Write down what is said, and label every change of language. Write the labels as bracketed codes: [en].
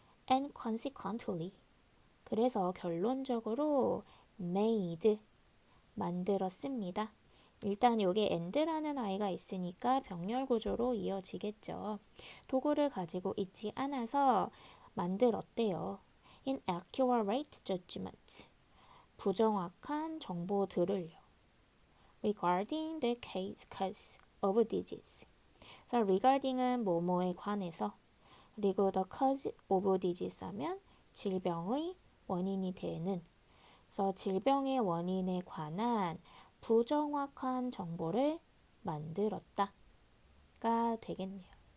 [en] And consequently, [ko] 그래서 결론적으로 made, 만들었습니다. 일단 여기에 and라는 아이가 있으니까 병렬 구조로 이어지겠죠. 도구를 가지고 있지 않아서 만들었대요. [en] inaccurate judgment, [ko] 부정확한 정보들을요. [en] regarding the cause of disease. [ko] 그래서 regarding은 뭐뭐에 관해서, 그리고 [en] the cause of disease [ko] 하면 질병의 원인이 되는, 그래서 질병의 원인에 관한 부정확한 정보를 만들었다가 되겠네요.